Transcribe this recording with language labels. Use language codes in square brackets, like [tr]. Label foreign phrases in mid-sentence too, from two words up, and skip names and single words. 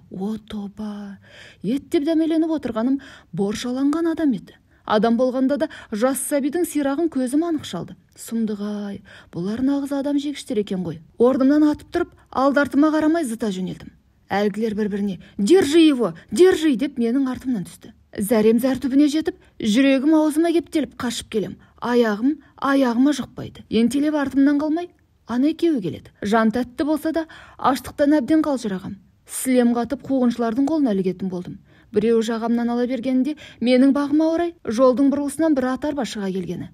[kk] О тоба! Ет деп дәмеленіп отырғаным боршаланған адам еді. Адам болғанда да жас сәбидің сирағын көзім анық шалды. Сұмдық-ай, бұлар нағыз адам жегіштер екен ғой. Орнымнан атып тұрып, алды-артыма қарамай зыта жөнелдім. Әлгілер бір-біріне [ru] «Держи его, держи» [kk] деп менің артымнан түсті. Зәрем зәр түбіне жетіп, жүрегім аузыма кептеліп қашып келем. Аяғыма жұқпайды. Ентелеп артымнан қалмай, ана екеуі келеді. Жан тәтті болса да, аштықтан әбден қалжырағам. Сілем қатып қуғыншылардың қолына ілігетін болдым. Біреу жағамнан ала бергенде, менің бағыма орай жолдың бұрылысынан бір ат арба шыға келгені.